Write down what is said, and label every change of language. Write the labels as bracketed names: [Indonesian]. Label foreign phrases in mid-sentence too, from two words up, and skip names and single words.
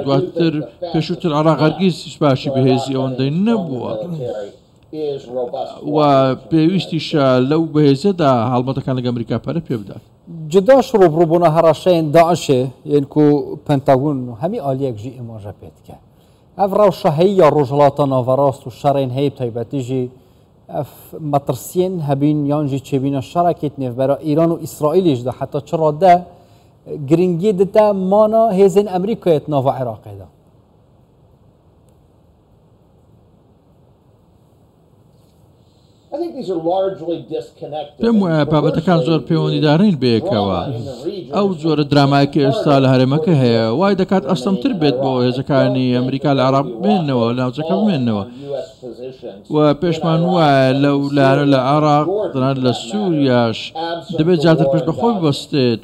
[Central Kurdish] دواتر پێشووتر عێراق هەرگیز باشی بەهێزی ئەوەندەی نەبووە و پێویستیشە لەو بەهێزەدا هەڵمەتەکان لەگە ئەمریکا پەرە پێ بدات. [Kurdish] جداش ڕوبڕووبوونا هەڕەشەیان داعشێ یعنکو پەنتاگۆن و هەمی ئالیەک ژی ئێماژە پێت کرد ئەف ڕەوشەهەیە ڕۆژهەڵاتە ناوەڕاست و شەڕێن هەیە تایبەتیژی ئەف مەترسیên hebîn yan jî çêbîna şerekê nêvbera Îran û İsraîlê ji de heta çira de giringiyê dite mana hêzên Amerîkayê nava Iraqê de. [Central Kurdish] پێم وایە بابەتەکان زۆر پەیوەندیدارین بەیەکەوە. ئەو زۆرە درامایەکی ئێستا لە هەرێمەکە هەیە وای دەکات ئەستەمتر بێت بۆ هێزەکانی ئەمریکا لە عێراق بمێننەوە لە ناوچەکە بمێننەوە و پێشمان وایە لەو لارە لە عێراق تەنانەت لە سووریاش دەبێت جاتر پێش بەخۆی ببەستێت.